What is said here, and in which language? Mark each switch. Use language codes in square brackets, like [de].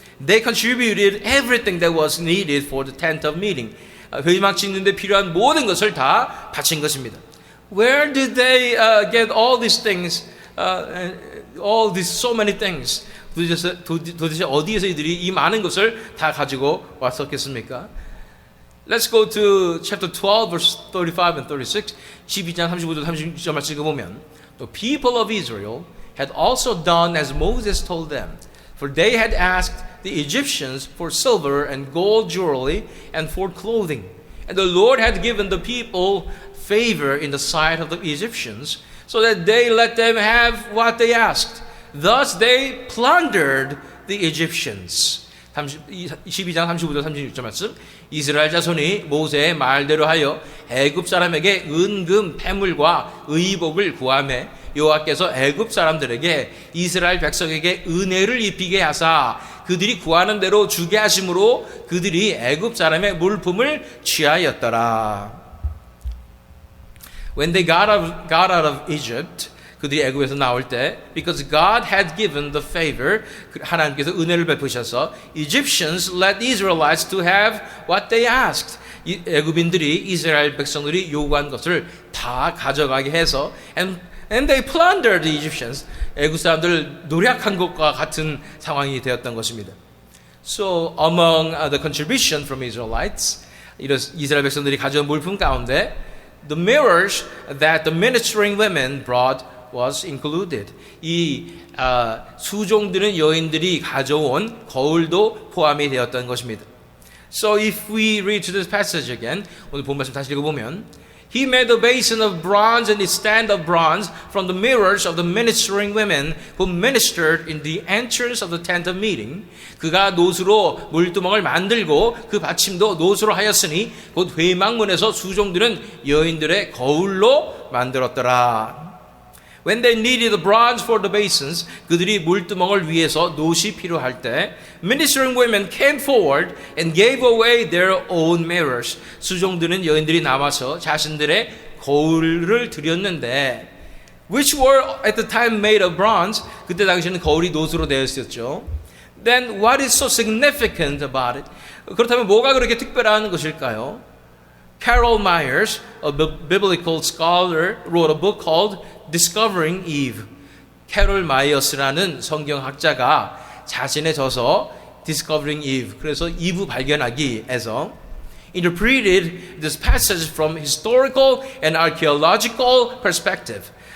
[en] They contributed everything that was needed for the tent of meeting. [ko] 회막 짓는 데 필요한 모든 것을 다 바친 것입니다. [en] Where did they get all these things? All these so many things. [ko] 도대체 어디에서 이들이 이 많은 것을 다 가지고 왔었겠습니까? [en] Let's go to chapter 12 verse 35 and 36. [ko] 12장 35절 36절 말씀 읽어보면 [en] The people of Israel had also done as Moses told them. For they had asked the Egyptians for silver and gold jewelry and for clothing. And the Lord had given the people favor in the sight of the Egyptians, so that they let them have what they asked. Thus they plundered the Egyptians. [ko] 12장 35절 36절 말씀. 이스라엘 자손이 모세의 말대로 하여 애굽 사람에게 은금 패물과 의복을 구하매 여호와께서 애굽 사람들에게 이스라엘 백성에게 은혜를 입히게 하사 그들이 구하는 대로 주게 하심으로 그들이 애굽 사람의 물품을 취하였더라. [en] When they got out of Egypt, [ko] 그들이 애굽에서 나올 때, [en] because God had given the favor, [ko] 하나님께서 은혜를 베푸셔서 [en] Egyptians let Israelites to have what they asked. [ko] 애굽인들이 이스라엘 백성들이 요구한 것을 다 가져가게 해서 [en] And they plundered the Egyptians. [ko] 애굽 사람들을 노략한 것과 같은 상황이 되었던 것입니다. [en] So among the contribution from Israelites, [ko] 이스라엘 백성들이 가져온 물품 가운데 [en] the mirrors that the ministering women brought was included. [ko] 이 수종드는 여인들이 가져온 거울도 포함이 되었던 것입니다. [en] So if we read to this passage again, [ko] 오늘 본 말씀 다시 읽어보면 [en] He made a basin of bronze and a stand of bronze from the mirrors of the ministering women who ministered in the entrance of the tent of meeting. [ko] 그가 노수로 물두멍을 만들고 그 받침도 노수로 하였으니 곧 회막문에서 수종드는 여인들의 거울로 만들었더라. [en] When they needed the bronze for the basins, [ko] 그들이 물두멍을 위해서 노시 필요할 때, [en] ministering women came forward and gave away their own mirrors. [ko] 수종드는 여인들이 나와서 자신들의 거울을 드렸는데, [en] which were at the time made of bronze. [ko] 그때 당시에는 거울이 노수로 되어 있었죠. [en] Then what is so significant about it? [ko] 그렇다면 뭐가 그렇게 특별한 것일까요? [en] Carol Myers, a biblical scholar, wrote a book called Discovering Eve. [ko] 캐롤 마이어스라는 성경학자가 자신의 저서 [en] Discovering Eve, [ko] 그래서 이브 발견하기에서 [en] interpreted this passage from historical and archaeological perspective.